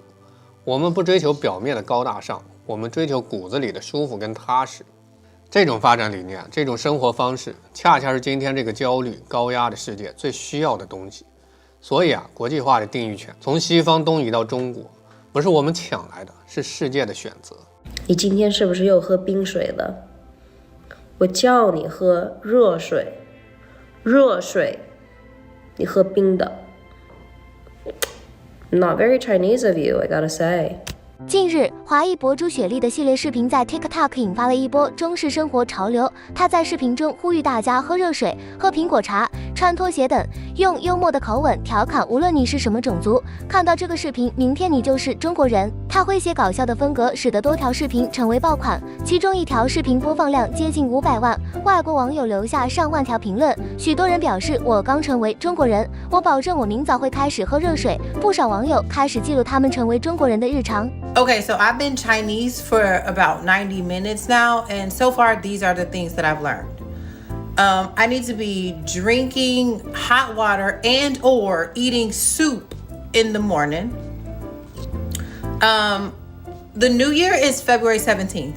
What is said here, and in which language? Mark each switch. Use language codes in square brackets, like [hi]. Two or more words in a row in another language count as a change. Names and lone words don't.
[zh] 我們不追求表面的高大上，我們追求骨子裡的舒服跟踏實。這種發展理念，這種生活方式，恰恰是今天這個焦慮高壓的世界最需要的東西。所以國際化的定義權從西方東移到中國，不是我們搶來的，是世界的選擇。你今天是不是又喝冰水了？我叫你喝热水，热水， 你喝冰的。 [en] Not very Chinese of you, I gotta say. [zh] 近日，华裔博主雪莉的系列视频在 TikTok 引发了一波中式生活潮流。她在视频中呼籲大家喝熱水、喝蘋果茶、穿拖鞋等，用幽默的口吻調侃無論你是什麼種族，看到這個視頻，明天你就是中國人。她詼諧搞笑的風格使得多條視頻成為爆款，其中一條視頻播放量接近500萬，外國網友留下上萬條評論，許多人表示我剛成為中國人，我保證我明早會開始喝熱水。不少網友開始記錄他們成為中國人的日常。 [en] Okay, so I've been Chinese for about 90 minutes now, and so far these are the things that I've learned. I need to be drinking hot water and or eating soup in the morning. The new year is February 17th.